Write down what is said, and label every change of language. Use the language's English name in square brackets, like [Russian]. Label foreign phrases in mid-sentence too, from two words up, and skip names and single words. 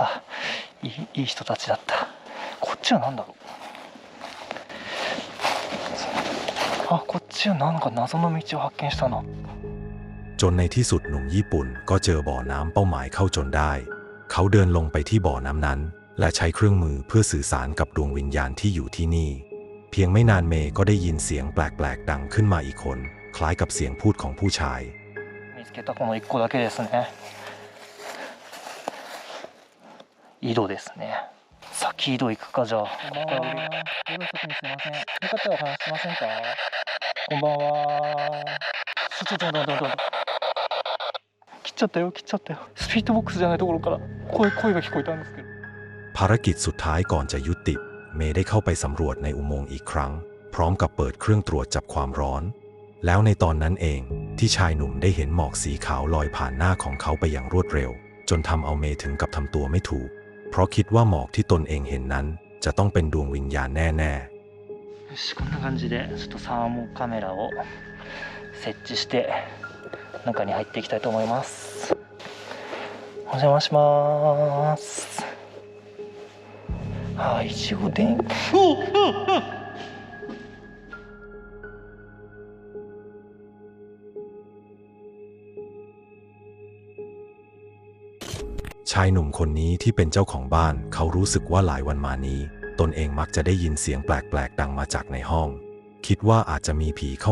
[Japanese] いい人たちだった。こっちは何だろう。こっちはなんか謎の道を発見したな [Thai] จนในที่สุดหนุ่มญี่ปุ่นก็เจอบ่อน้ำเป้าหมายเข้าจนได้เขาเดินลงไปที่บ่อน้ำนั้นและใช้เครื่องมือเพื่อสื่อสารกับดวงวิญญาณที่อยู่ที่นี่เพียงไม่นานเมย์ก็ได้ยินเสียงแปลกๆดังขึ้นมาอีกคนคล้ายกับเสียงพูดของผู้ชาย [Japanese] 見つけたこの1個だけですね井戸ですね先井戸行くかじゃあこんばんは夜遅くにすいませんよかったらお話しませんかこんばんはちょっと切っちゃったよ切っちゃったよスピードボックスじゃないところから声が聞こえたんですけど [Thai] ภารกิจสุดท้ายก่อนจะยุติเมย์ได้เข้าไปสำรวจในอุโมงค์อีกครั้งพร้อมกับเปิดเครื่องตรวจจับความร้อนแล้วในตอนนั้นเองที่ชายหนุ่มได้เห็นหมอกสีขาวลอยผ่านหน้าของเขาไปอย่างรวดเร็วจนทำเอาเมย์ถึงกับทำตัวไม่ถูกเพราะคิดว่าหมอกที่ตนเองเห็นนั้นจะต้องเป็นดวงวิญญาณแน่ [Japanese] よしこんな感じでちょっとサーモカメラを設置して中に入っていきたいと思いますお邪魔します一応電気 [Thai] ชายหนุ่มคนนี้ที่เป็นเจ้าของบ้านเขารู้สึกว่าหลายวันมานี้ตนเองมักจะได้ยินเสียงแปลกๆดังมาจากในห้องคิดว่าอาจจะมีผีเข้า